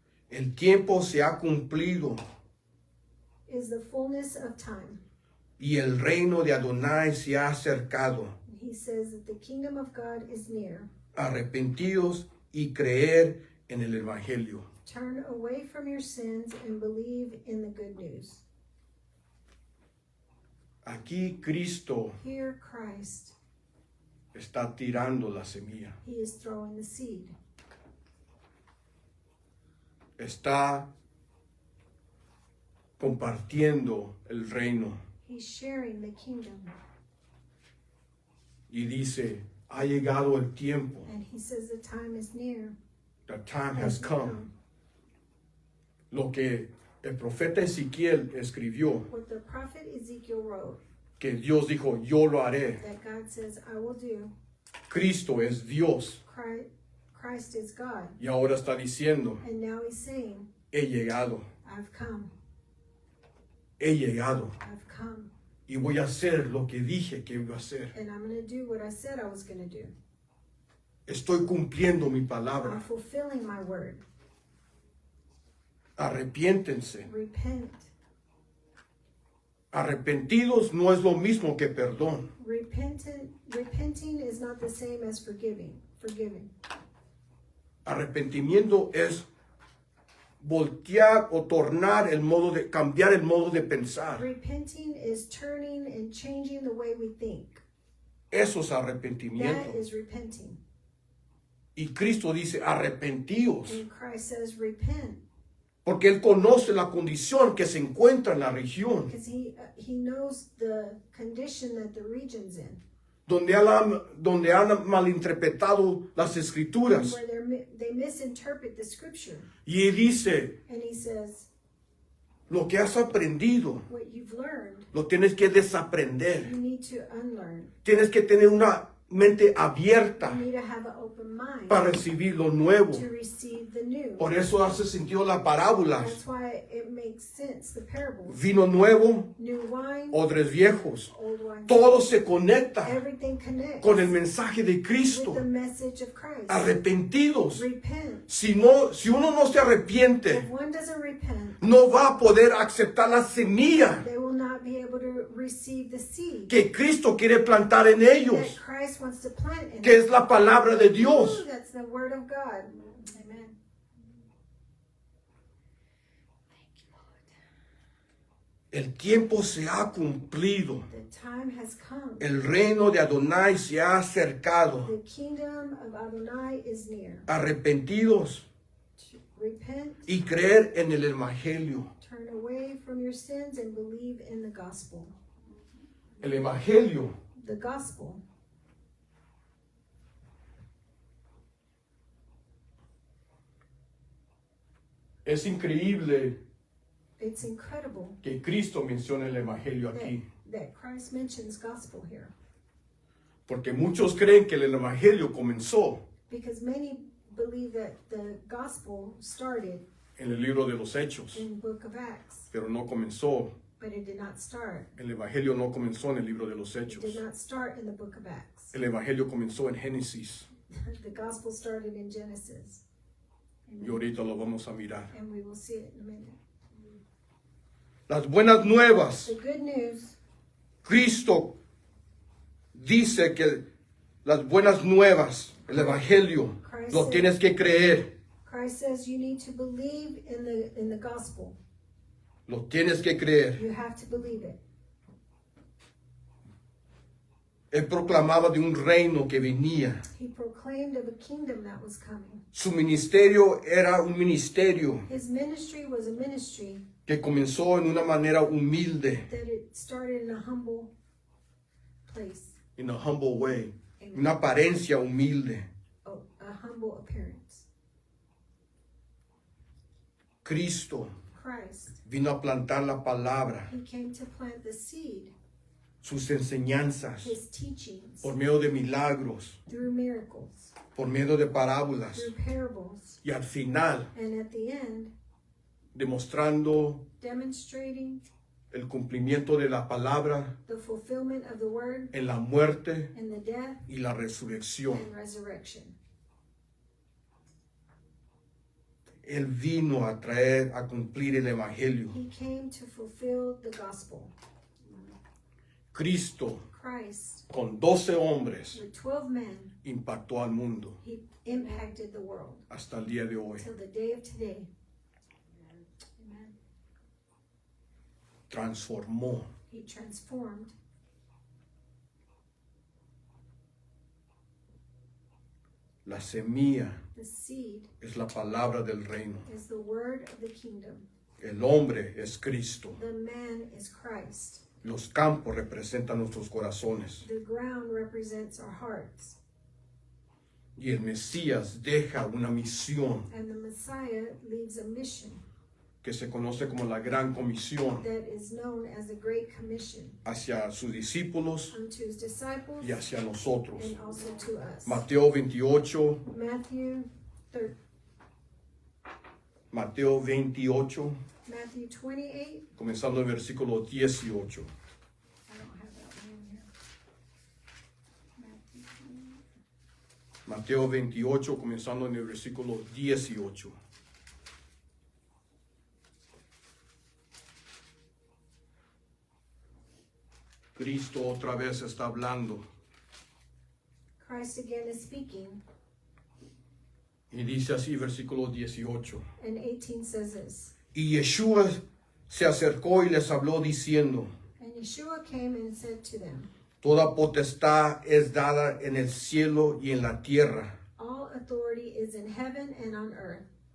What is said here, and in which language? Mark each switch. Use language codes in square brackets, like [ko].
[es] el tiempo se ha cumplido [en] is the fullness of time. [es] y el reino de Adonai se ha acercado. [en] He says that the kingdom of God is near. [es] Arrepentidos y creer en el Evangelio. [en] Turn away from your sins and believe in the good news. [es] Aquí Cristo [en] Here Christ, [es] está tirando la semilla. [en] he is throwing the seed. [es] Está compartiendo el reino [en] He's sharing the kingdom. [es] y dice, ha llegado el tiempo. [en] And he says the time is near. The time has come. [es] Lo que el profeta Ezequiel escribió, [en] What the prophet Ezekiel wrote, [es] que Dios dijo, yo lo haré. [en] that God says, I will do. [es] Cristo es Dios [en] Christ is God. [es] y ahora está diciendo, [en] And now he's saying, [es] he llegado, [en] I've come. [es] he llegado [en] I've come. [es] y voy a hacer lo que dije que iba a hacer. [en] And I'm going to do what I said I was going to do. [es] Estoy cumpliendo mi [en] I'm [es] palabra. [en] fulfilling my word. [es] Arrepiéntense. [en] Repent. [es] Arrepentidos no es lo mismo que perdón. [en] Repenting is not the same as forgiving. [es] Arrepentimiento es voltear o tornar el modo de, cambiar el modo de pensar. [en] Repenting is turning and changing the way we think. [es] Eso es [en] That [es] arrepentimiento. [en] is repenting. [es] Y Cristo dice, arrepentíos. [en] And Christ says, repent. [es] Porque Él conoce la condición que se encuentra en la región. [en] Because he knows the condition that the region's in. [es] Donde han malinterpretado las escrituras. [en] Where they misinterpret the scripture. [es] Y Él dice, [en] And he says, [es] lo que has aprendido, [en] what you've learned, [es] lo tienes que desaprender. [en] you need to unlearn. [es] Tienes que tener una mente abierta [en] You need to have an open mind [es] para recibir lo nuevo. [en] to receive the new. [es] Por eso hace sentido las parábolas. [en] That's why it makes sense, the parables. [es] Vino nuevo, [en] New wine, [es] odres viejos. [en] old wine. [es] Todo se conecta [en] Everything connects [es] con el mensaje de [en] with [es] Cristo. [en] the message of Christ. [es] Arrepentidos. [en] Repent. [es] Si uno no se [en] If [es] arrepiente, [en] one doesn't repent, [es] no va a poder aceptar la semilla [en] they will not be able to receive the seed [es] que Cristo quiere plantar en ellos, [en] that Christ wants to plant in [es] que es la palabra de Dios. [en] Ooh, that's the word of God. Amen. [es] El tiempo se ha cumplido. [en] The time has come. [es] El reino de Adonai se ha acercado. [en] The kingdom of Adonai is near. [es] Arrepentidos [en] Repent, [es] y creer en el evangelio. [en] turn away from your sins, and believe in the gospel. [es] El evangelio [en] The gospel [es] es increíble [en] it's incredible [es] que Cristo mencione el evangelio aquí, [en] that Christ mentions gospel here, [es] porque muchos creen que el evangelio comenzó [en] because many believe that the gospel started [es] en el libro de los Hechos, [en] in book of Acts, [es] pero no comenzó. [en] but it did not start. [es] El evangelio no comenzó en el libro de los [en] It [es] Hechos. [en] did not start in the book of Acts. [es] El evangelio comenzó en Génesis [en] The gospel started in Genesis. [es] y ahorita lo vamos a mirar. [en] And we will see it in a minute. [es] Las buenas nuevas. [en] The good news, [es] Cristo dice que las buenas nuevas, el evangelio, lo tienes que creer, [en] Christ says you need to believe in the gospel. [es] lo tienes que creer. [en] You have to believe it. [es] Él proclamaba de un reino que venía. [en] He proclaimed of a kingdom that was coming. [es] Su ministerio era un ministerio [en] His ministry was a ministry [es] que comenzó en una manera humilde, [en] that it started in a humble place, in a humble way, [es] una apariencia humilde. [en] a humble appearance. [es] Cristo [en] Christ, [es] vino a plantar la palabra, [en] he came to plant the seed, [es] sus enseñanzas, [en] his teachings, [es] por medio de milagros, [en] through miracles, [es] por medio de parábolas, [en] through parables, [es] y al final [en] and at the end, [es] demostrando [en] demonstrating [es] el cumplimiento de la palabra [en] the fulfillment of the word [es] en la muerte [en] and the death [es] y la resurrección. [en] and resurrection. [es] Él vino a traer, a cumplir el evangelio. [en] He came to fulfill the gospel. [es] Cristo, [en] Christ, [es] con 12 hombres, [en] with 12 men, [es] impactó al mundo [en] he impacted the world [es] hasta el día de hoy. [en] till the day of today. Amen. [es] Transformó. [en] He transformed. [es] La semilla [en] The seed [es] es la palabra del reino. [en] is the word of the kingdom. [es] El hombre es Cristo. [en] The man is Christ. [es] Los campos representan nuestros corazones. [en] The ground represents our hearts. [es] Y el Mesías deja una misión [en] And the Messiah leaves a mission [es] que se conoce como la Gran Comisión [en] that is known as the Great Commission [es] hacia sus discípulos [en] unto his disciples [es] y hacia nosotros. [en] and also to us. [es] Mateo 28, [en] Matthew [es] Mateo 28, [en] Matthew 28. [es] comenzando el versículo 18. [en] I don't have that one in here. [es] Mateo 28, comenzando en el versículo 18. Cristo otra vez está hablando. [en] Christ again is speaking. [es] Y dice así, versículo 18. [en] And 18 says this. [es] Y Yeshua se acercó y les habló diciendo, [en] And Yeshua came and said to them, [es] toda potestad es dada en el cielo y en la tierra. [en] all authority is in heaven and on earth,